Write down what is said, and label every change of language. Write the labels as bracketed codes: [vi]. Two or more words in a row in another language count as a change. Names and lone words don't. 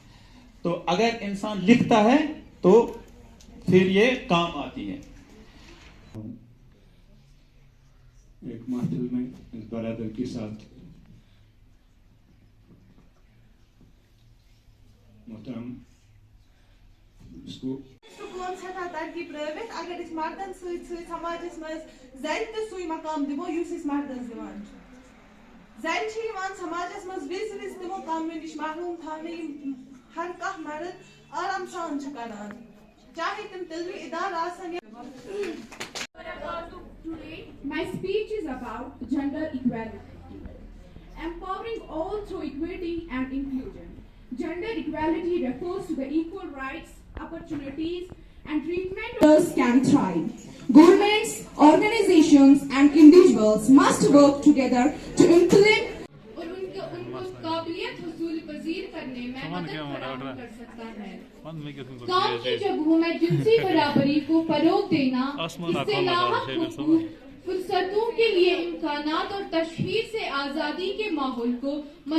[ur] تو اگر انسان لکھتا ہے تو پھر یہ کام آتی ہے. ایک محفل میں اس برادر کے ساتھ محترم اس کو [ks] ترقی پرٲوِتھ اگر أسۍ مردن سۭتۍ سۭتۍ سماجس منٛز زنہِ تہِ سُے مقام دِمو یُس أسۍ مردس دِوان چھِ. زنہِ چھِ یِوان سماجس منٛز وِزِ وِزِ تِمو کامیو نِش محروٗم تھاونہٕ یِم ہر کانٛہہ مرد آرام سان چھِ کران، چاہے تِم تِلوی اِدارٕ آسن یا [en] Today, my speech is about gender equality, empowering all through equity and inclusion. Gender equality refers to the equal rights, opportunities, and treatment others can thrive. Governments, organizations, and individuals must work together to implement [ur] اور ان کو قابلیت حصول پذیر کرنے میں مدد فراہم کر سکتا ہے. کام کی جگہوں میں جنسی برابری کو فروغ دینا، اس سے لاحق فرصتوں کے لیے امکانات اور تشہیر سے آزادی کے ماحول کو